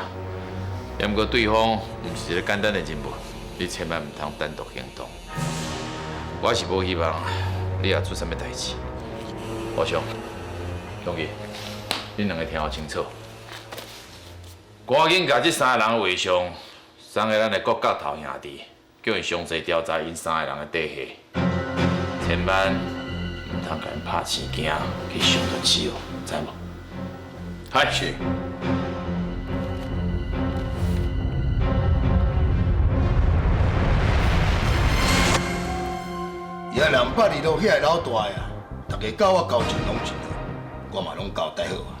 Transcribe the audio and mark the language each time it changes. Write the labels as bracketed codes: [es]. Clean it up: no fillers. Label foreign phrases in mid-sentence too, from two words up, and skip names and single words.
[nan] 不过对方唔是一个简单的人物。你千万唔通单独行动，我是无希望你也出什么代志。欧兄，兄弟，你两个听好清楚，赶紧把这三个人画上，送给咱的国教头兄弟，叫因详细调查因三个人的底细，千万唔通甲因拍生惊去伤到气哦，知无？嗨，是。也南北二路遐个老大呀，大家教我交情拢一样，我嘛拢交代好啊。